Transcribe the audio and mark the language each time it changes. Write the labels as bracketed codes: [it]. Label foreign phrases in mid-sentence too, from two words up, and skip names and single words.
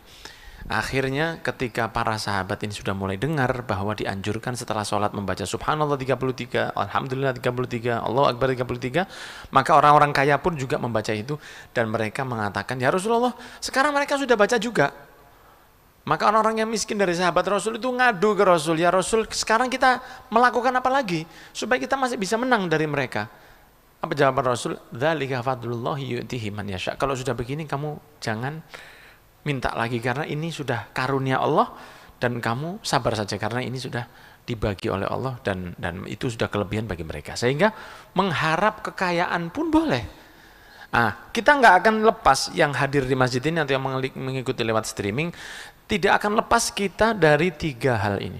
[id] Akhirnya ketika para sahabat ini sudah mulai dengar bahwa dianjurkan setelah sholat membaca subhanallah 33, alhamdulillah 33, [ar] الله أكبر [id] 33, maka orang-orang kaya pun juga membaca itu, dan mereka mengatakan, [ar] يا رسول الله, [id] sekarang mereka sudah baca juga. Maka orang-orang yang miskin dari sahabat Rasul itu ngadu ke Rasul, [ar] يا رسول, [id] sekarang kita melakukan apa lagi supaya kita masih bisa menang dari mereka? Apa jawaban Rasul? [ar] ذلك فضل الله يؤتيه من يشاء. [id] Kalau sudah begini kamu jangan minta lagi, karena ini sudah karunia Allah, dan kamu sabar saja karena ini sudah dibagi oleh Allah, dan itu sudah kelebihan bagi mereka. Sehingga mengharap kekayaan pun boleh. Nah, kita nggak akan lepas yang hadir di masjid ini atau yang mengikuti lewat streaming, tidak akan lepas kita dari 3 hal ini.